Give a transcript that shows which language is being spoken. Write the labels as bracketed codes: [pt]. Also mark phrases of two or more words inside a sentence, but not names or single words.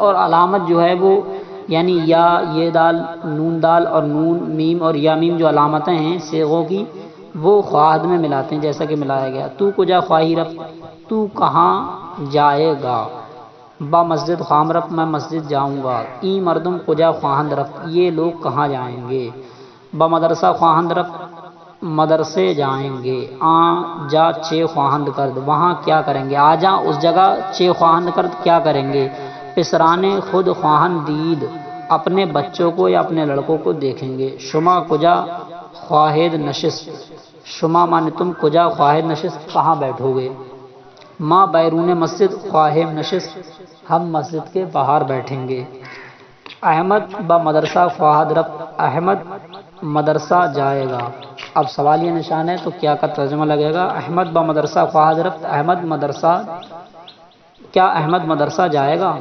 [ur] اور علامت جو ہے وہ یعنی یا، یہ دال، نون دال اور نون میم اور یا میم جو علامتیں ہیں صیغوں کی، وہ خواہد میں ملاتے ہیں جیسا کہ ملایا گیا۔ [fa] تو کجا خواہی رفت، [ur] تو کہاں جائے گا۔ [fa] با مسجد خواہم رفت، [ur] میں مسجد جاؤں گا۔ [fa] ای مردم کجا خواہند رفت، [ur] یہ لوگ کہاں جائیں گے۔ [fa] با مدرسہ خواہند رفت، [ur] مدرسے جائیں گے۔ [fa] جا چے خواہند کرد، [ur] وہاں کیا کریں گے۔ آ جا اس جگہ، [fa] چے خواہند کرد [ur] کیا کریں گے۔ [fa] پسرانے خود خواہند دید، [ur] اپنے بچوں کو یا اپنے لڑکوں کو دیکھیں گے۔ [fa] شما کجا خواہد نشست، شما [ur] مانے تم، [fa] کجا خواہد نشست [ur] کہاں بیٹھو گے۔ [fa] ما بیرون مسجد خواہم نشست، [ur] ہم مسجد کے باہر بیٹھیں گے۔ [fa] احمد با مدرسہ خواہد رفت، [ur] احمد مدرسہ جائے گا۔ اب سوالیہ نشان ہے تو کیا کا ترجمہ لگے گا۔ [fa] احمد با مدرسہ خواہد رفت، [ur] احمد مدرسہ، کیا احمد مدرسہ جائے گا۔